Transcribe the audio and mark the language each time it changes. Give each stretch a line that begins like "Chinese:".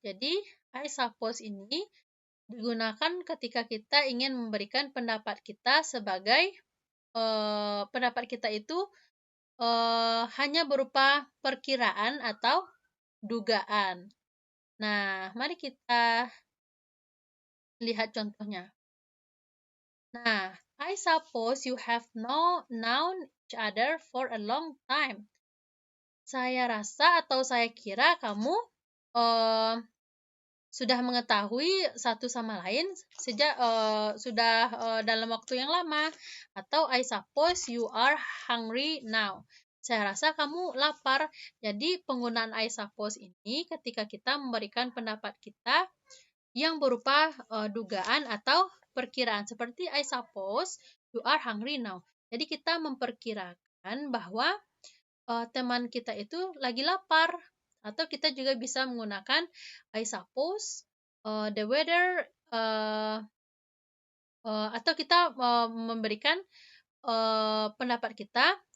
Indonesian: Jadi, I suppose ini digunakan ketika kita ingin memberikan pendapat kita sebagai pendapat kita itu hanya berupa perkiraan atau dugaan. Nah, mari kita lihat contohnya. Nah,
English: I suppose you have known each other for a long time.
Indonesian: Saya rasa atau saya kira kamu sudah mengetahui satu sama lain sejak sudah dalam waktu yang lama. Atau
English: I suppose you are hungry now.
Indonesian: Saya rasa kamu lapar. Jadi penggunaan I suppose ini ketika kita memberikan pendapat kita yang berupa dugaan atau perkiraan. Seperti
English: I suppose you are hungry now.
Indonesian: Jadi kita memperkirakan bahwa teman kita itu lagi lapar. Atau kita juga bisa menggunakan
English: I suppose the weather
Indonesian: atau kita memberikan pendapat kita